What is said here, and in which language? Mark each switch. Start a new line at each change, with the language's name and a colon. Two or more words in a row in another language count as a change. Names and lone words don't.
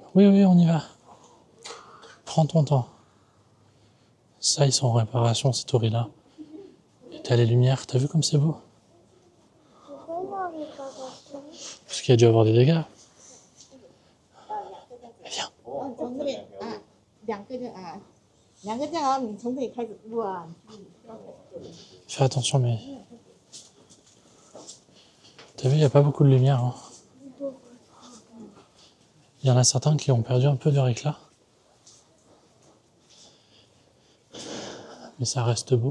French: Oui, oui, on y va. Prends ton temps. Ça, ils sont en réparation, ces touris-là. Et t'as les lumières, t'as vu comme c'est beau? Pourquoi il y a en réparation? Parce qu'il y a dû avoir des dégâts. Mais viens.
Chinese: 从这里啊，两个人啊，两个这样啊，你从这里开始录啊。
French: Fais attention, mais. T'as vu, il n'y a pas beaucoup de lumière. Hein. Il y en a certains qui ont perdu un peu de leur éclat. Mais ça reste beau.